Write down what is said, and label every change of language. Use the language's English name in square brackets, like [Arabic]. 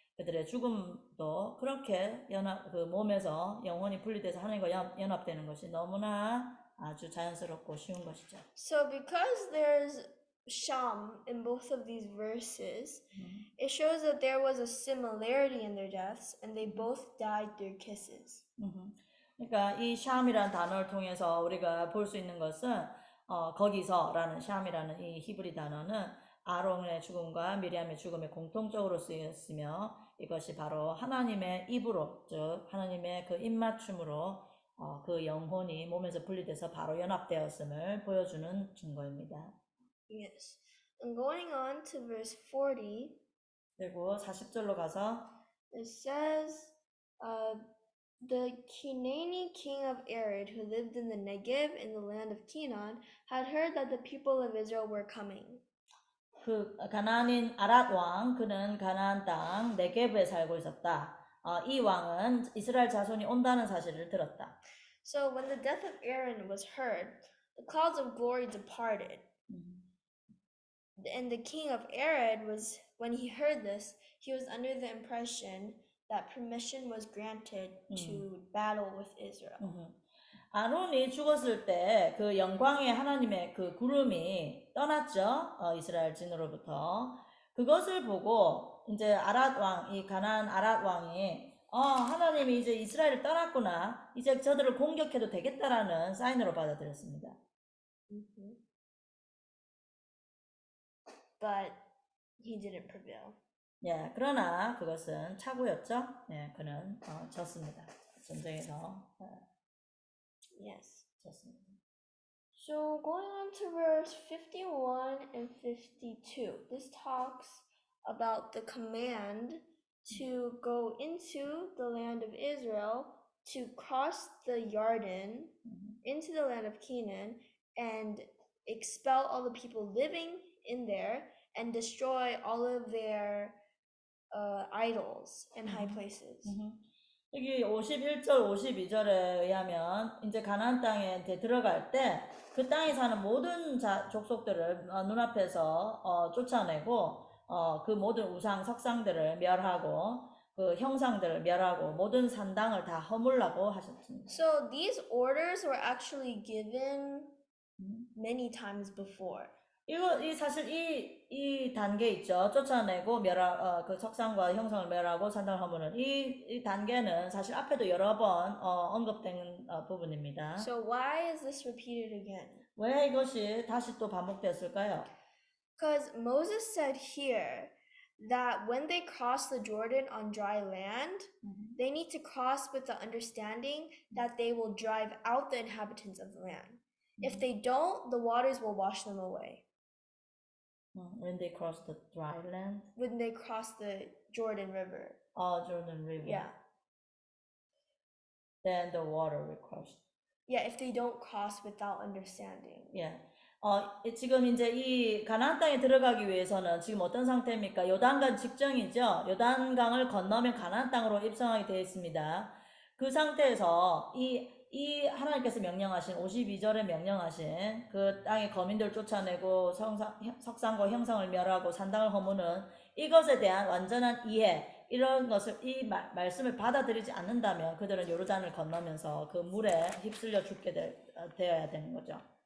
[Korean] 그들의 죽음도 그렇게 그 몸에서 영혼이 분리돼서 하나님과 연합되는 것이 너무나 아주 자연스럽고 쉬운 것이죠. [English] So because there's Sham in both of these verses, it shows that there was a similarity in their deaths and they both died through kisses. [Korean] 그러니까 이 샴이라는 단어를 통해서 우리가 볼 수 있는 것은 거기서라는 샴이라는 이 히브리 단어는 아론의 죽음과 미리암의 죽음에 공통적으로 쓰였으며 이것이 바로 하나님의 입으로, 즉 하나님의 그 입맞춤으로 그 영혼이 몸에서 분리돼서 바로 연합되었음을 보여주는 증거입니다. [English] Yes. And going on to verse 40, [Korean] 그리고 40절로 가서 [English] it says, the Canaanite king of Arad, who lived in the Negev in the land of Canaan, had heard that the people of Israel were coming. [Korean] 그 가나안인 아랏 왕, 그는 가나안 땅 네게브에 살고 있었다. 이 왕은 이스라엘 자손이 온다는 사실을 들었다. [English] So when the death of Aaron was heard, the clouds of glory departed. And the king of Arad was, when he heard this, he was under the impression that permission was granted to battle with Israel. [Korean] 아론이 죽었을 때 그 영광의 하나님의 그 구름이 떠났죠. 이스라엘 진으로부터. 그것을 보고 이제 아랏 왕, 이 가나안 아랏 왕이 하나님이 이제 이스라엘을 떠났구나. 이제 저들을 공격해도 되겠다라는 사인으로 받아들였습니다. [English] But he didn't prevail. [Korean] 예, 그러나 그것은 착오였죠. 예, 그는 졌습니다. 전쟁에서 [English] Yes. [Korean] 졌습니다. [English] So going on to verse 51 and 52, this talks about the command to go into the land of Israel, to cross the Jordan into the land of Canaan and expel all the people living in there and destroy all of their idols and high places. [Korean] 여기 51절, 52절에 의하면 이제 가나안 땅에 들어갈 때 그 땅에 사는 모든 족속들을 눈앞에서 쫓아내고 그 모든 우상 석상들을 멸하고 그 형상들을 멸하고 모든 산당을 다 허물라고 하셨습니다. [English] So these orders were actually given many times before. [Korean] 이 사실 이 단계 있죠. 쫓아내고 그 석상과 형상을 멸하고 산당을 허무는 이 단계는 사실 앞에도 여러 번 언급된 부분입니다. [English] So why is this repeated again? [Korean] 왜 이것이 다시 또 반복되었을까요? [English] Because Moses said here that when they cross the Jordan on dry land, they need to cross with the understanding that they will drive out the inhabitants of the land. If they don't, the waters will wash them away. When they cross the dry land? When they cross the Jordan River. Jordan River. Yeah. Then the water will cross. Yeah, if they don't cross without understanding. Yeah. [Korean] 지금 이제 이 가나안 땅에 들어가기 위해서는 지금 어떤 상태입니까? 요단강 직전이죠. 요단강을 건너면 가나안 땅으로 입성하게 되어 있습니다. 그 상태에서 이 하나님께서 명령하신 52절에 명령하신 그 땅의 거민들 쫓아내고 석상과 형상을 멸하고 산당을 허무는 이것에 대한 완전한 이해, 이런 것을 이 말씀을 받아들이지 않는다면 그들은 요르단을 건너면서 그 물에 휩쓸려 죽게 되어야 되는 거죠.